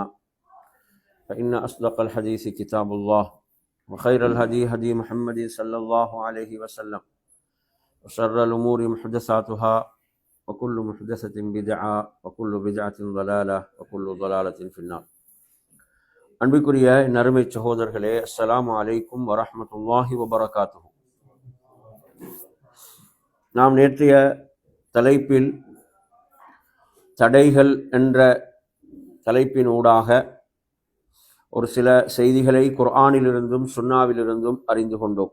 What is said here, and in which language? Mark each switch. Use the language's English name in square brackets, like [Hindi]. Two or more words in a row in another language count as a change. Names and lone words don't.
[Arabic] فإن أصدق الحديث كتاب الله وخير الهدي هدي محمد صلى الله عليه وسلم وشر الأمور محدثاتها وكل محدثة بدعة وكل بدعة ضلالة وكل ضلالة في النار. [Tamil] அன்பிற்குரிய நறுமை சகோதரர்களே, [Arabic] السلام عليكم ورحمة الله وبركاته. [Tamil] நாம் நேற்றைய தலைப்பில் தடைகள் என்ற தலைப்பின் ஊடாக ஒரு சில செய்திகளை குர்ஆனிலிருந்தும் சுன்னாவிலிருந்தும் அறிந்து கொண்டோம்.